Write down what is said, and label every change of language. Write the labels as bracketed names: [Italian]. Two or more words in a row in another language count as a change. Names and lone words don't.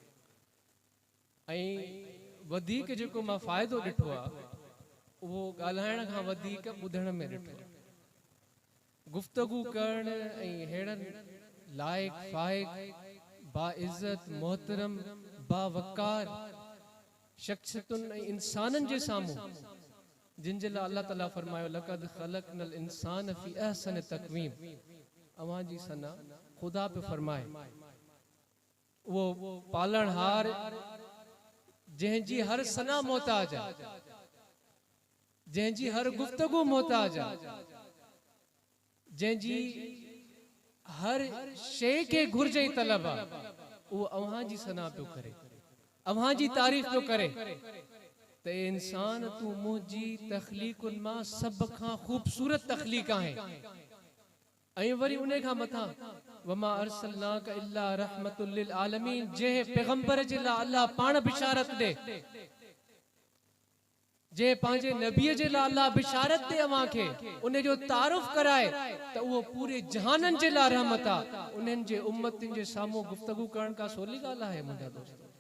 [Sindhi] ऐं वधीक जेको मां फ़ाइदो ॾिठो आहे उहो ॻाल्हाइण खां वधीक ॿुधण में ॾिठो आहे। गुफ़्तगू करण ऐं अहिड़नि लाइक़ फ़ाइक़ बाइज़त मोहतरम बावकार शख़्सियतुनि ऐं इंसाननि जे साम्हूं जिन जे लाइ अल्लाह ताला फरमायो [Arabic] لقد خلقنا الإنسان في أحسن تقويم. [Sindhi] अवां जी सना खुदा पे फरमाए वो पालनहार जंहिंजी हर सना मोहताज आहे, जंहिंजी हर गुफ्तगू मोहताज आहे, जंहिंजी हर शइ खे घुर्जे तलब आहे, उहो अवां जी सना पियो करे, अवां जी तारीफ़ पियो करे त इंसान तूं मुंहिंजी तख़लीक़ुनि मां सभ खां ख़ूबसूरत तख़लीक़ आहे। ऐं वरी उन खां मथां [Arabic] وما أرسلناك إلا رحمة للعالمين, [Sindhi] जंहिं पैगंबर जे लाइ अल्लाह पाण बिशारत ॾे, जंहिं पंहिंजे नबीअ जे लाइ अल्लाह बिशारत ॾे अवां खे, उन जो तारुफ़ कराए त उहो पूरे जहाननि जे लाइ रहमत आहे। उन्हनि जे उम्मतनि जे साम्हूं गुफ़्तगू करण का सवली ॻाल्हि आहे मुंहिंजा दोस्त।